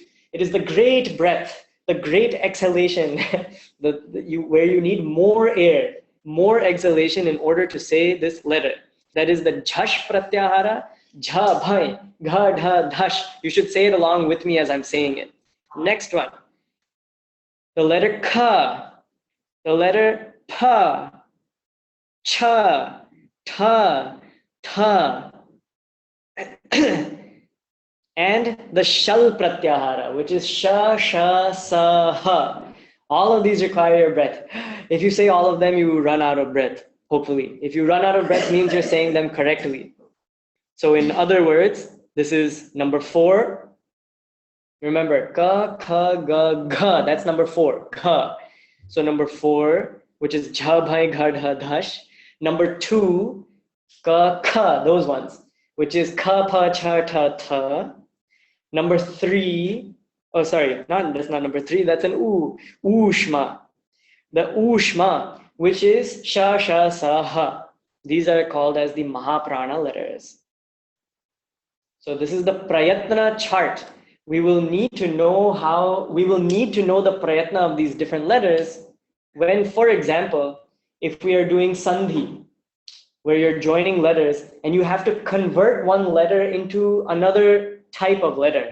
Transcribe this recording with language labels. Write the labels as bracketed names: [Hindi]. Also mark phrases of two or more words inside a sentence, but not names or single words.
[English] It is the great breath, the great exhalation, where you need more air, more exhalation in order to say this letter. That is the [Sanskrit] jhash pratyahara, jha bhai, gha dha dhash. [English] You should say it along with me as I'm saying it. Next one, the letter ka, the letter pa, [Sanskrit] cha, ta, tha, [English] and the [Sanskrit] shal pratyahara, [English] which is [Sanskrit] sha, sha, sa, ha. [English] All of these require your breath. If you say all of them, you run out of breath, hopefully. If you run out of breath, means you're saying them correctly. So in other words, this is number 4. Remember, [Sanskrit] ka, kha, ga, gha. [English] That's number 4, ka. So number 4, which is jha, [Sanskrit] bhai, gha, dha, dhash. [English] Number 2, [Sanskrit] ka, kha, [English] those ones, which is [Sanskrit] ka, pa, cha, ta, tha. [English] Number 3, oh sorry, that's not number 3, that's an u, ushma. [Sanskrit] The ushma, [English] which is [Sanskrit] sha, sha, sa, ha. [English] These are called as the mahaprana letters. So this is the prayatna chart. We will need to know the prayatna of these different letters when, for example, if we are doing sandhi, where you're joining letters and you have to convert one letter into another type of letter.